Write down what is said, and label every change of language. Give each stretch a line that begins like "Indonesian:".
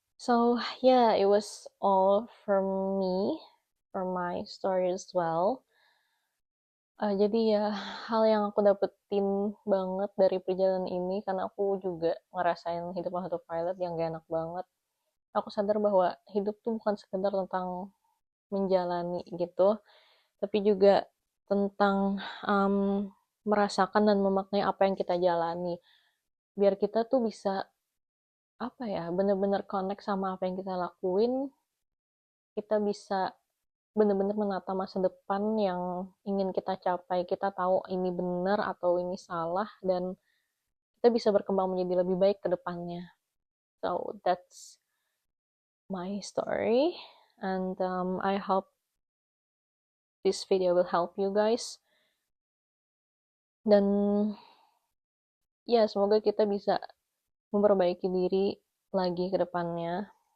English: So yeah, it was all from me, from my story as well.
Indonesian: Jadi ya, hal yang aku dapetin banget dari perjalanan ini, karena aku juga ngerasain hidup autopilot yang gak enak banget. Aku sadar bahwa hidup tuh bukan sekedar tentang menjalani gitu, tapi juga tentang um, merasakan dan memaknai apa yang kita jalani. Biar kita tuh bisa, apa ya, bener-bener connect sama apa yang kita lakuin, kita bisa benar-benar menata masa depan yang ingin kita capai. Kita tahu ini benar atau ini salah, dan kita bisa berkembang menjadi lebih baik ke depannya.
English: So that's my story, and I hope this video will help you guys.
Indonesian: Dan ya, semoga kita bisa memperbaiki diri lagi ke depannya.